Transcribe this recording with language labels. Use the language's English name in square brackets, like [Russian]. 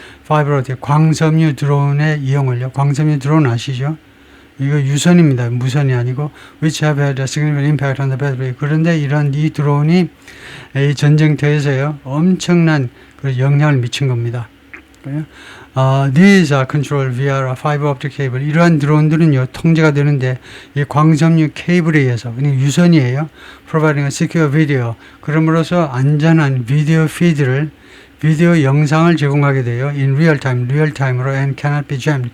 [Korean] 파이버 optic 광섬유 드론의 이용을요. 광섬유 드론 아시죠? 이거 유선입니다. 무선이 아니고 [English] which have had a significant impact on the battlefield. [Korean] 그런데 이 드론이 이 전쟁터에서요 엄청난 영향을 미친 겁니다. [English] These are controlled via a fiber optic cable. [Korean] 이러한 드론들은요 통제가 되는데 이 광섬유 케이블에 의해서 그냥 유선이에요. [English] Providing a secure video. [Korean] 그럼으로써 안전한 비디오 피드를 비디오 영상을 제공하게 돼요. [English] In real time, 리얼타임으로 and cannot be jammed.